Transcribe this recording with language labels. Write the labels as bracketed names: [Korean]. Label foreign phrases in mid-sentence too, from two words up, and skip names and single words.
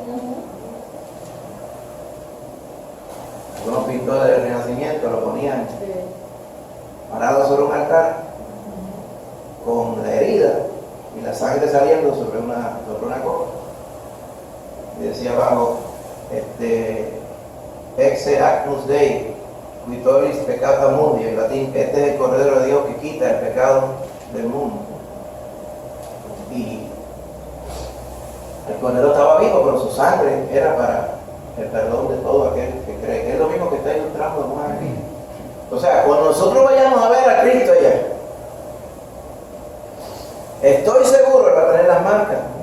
[Spanish] Algunos pintores del Renacimiento lo ponían parado sobre un altar con la herida y la sangre saliendo sobre una copa. Y decía abajo, ese [Latin] Agnus Dei, qui tollis peccata mundi, [Spanish] en latín, este es el Cordero de Dios que quita el pecado del mundo. Y el Cordero estaba vivo, pero su sangre era para el perdón de todo aquel que cree, que es lo mismo que está ilustrando Juan aquí. O sea, cuando nosotros vayamos a ver a Cristo allá, estoy seguro que va a tener las marcas.